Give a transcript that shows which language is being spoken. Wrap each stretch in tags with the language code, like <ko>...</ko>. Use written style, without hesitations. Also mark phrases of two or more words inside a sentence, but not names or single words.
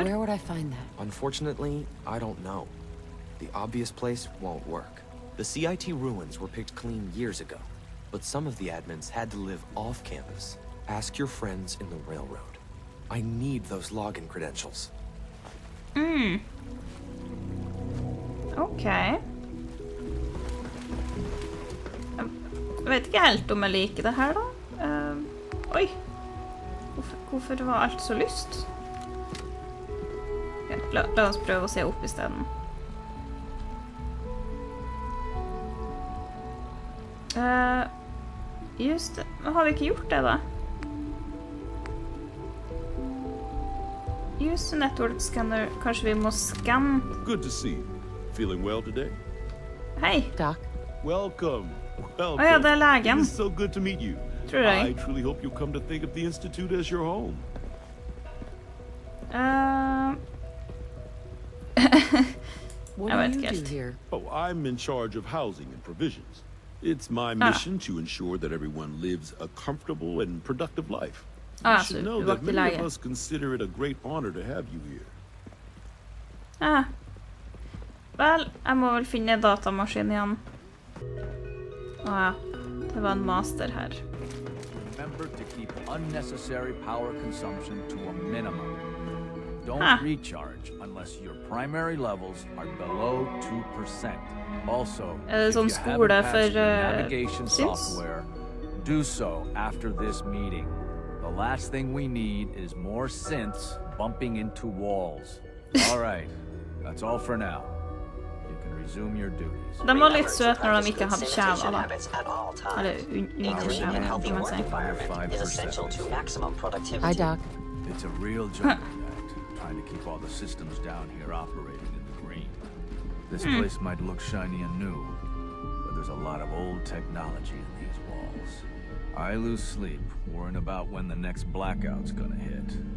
<en>Where would I find that? Unfortunately, I don't know. The obvious place won't work. The CIT ruins were picked clean years ago, but some of the admins had to live off campus. Ask your friends in the railroad. I need those login credentials. Ok.</en> <no>Jeg vet ikke helt om jeg liker det her da. Oi. Hvorfor var alt så lyst? Ja, la oss prøve å se opp I stedet. Just det. Har vi ikke gjort det da?</no> <en>Use the network scanner.</en> <no>Kanskje vi må scanne.</no> <en>Good to see you. Feeling well today?</en> <no>Hei.</no> <en>Doc? Welcome. Welcome.</en> <no>Ja, det legen.</no> <en>It's so good to meet you.</en> <no>Tror jeg.</no> <en>I truly hope you'll come to think of the Institute as your home. What I do went you do here? Oh, I'm in charge of housing and provisions. It's my mission to ensure that everyone lives a comfortable and productive life. You should know that many of us consider it a great honor to have you here.</en> <no>Vel, jeg må vel finne datamaskinen igjen. Ja, det var en master her.</no> <en>Remember to keep unnecessary power consumption to a minimum. Don't recharge unless your primary levels are below 2%. Also, if you haven't patched your navigation software, do so after this meeting. The last thing we need is more synths bumping into walls. All right, that's all for now. You can resume your duties.</en> <no>De var litt søte når de ikke hadde kjæva da. Eller underkjæva, kan man si.</no> <en>Hi, Doc. It's a real juggling act, trying to keep all the systems down here operating in the green. This place might look shiny and new, but there's a lot of old technology in these walls. I lose sleep worrying about when the next blackout's gonna hit.</en>